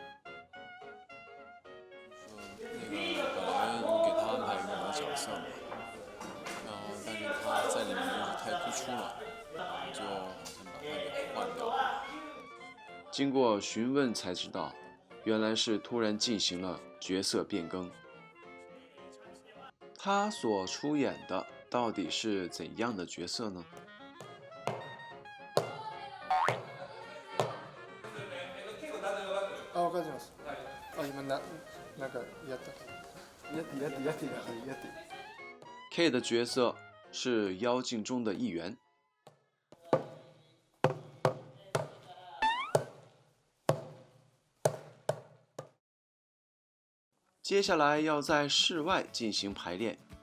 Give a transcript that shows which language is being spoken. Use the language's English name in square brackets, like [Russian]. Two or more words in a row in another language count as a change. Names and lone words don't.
[Chinese] 本来有给他安排一个角色嘛，然后但是他在里面就是太突出了，就好像把他给换掉了。经过询问才知道，原来是突然进行了角色变更。他所出演的到底是怎样的角色呢？ [Japanese] わかります。今なんかやった。やって。 [Chinese] K 的角色是妖精中的一员。接下来要在室外进行排练。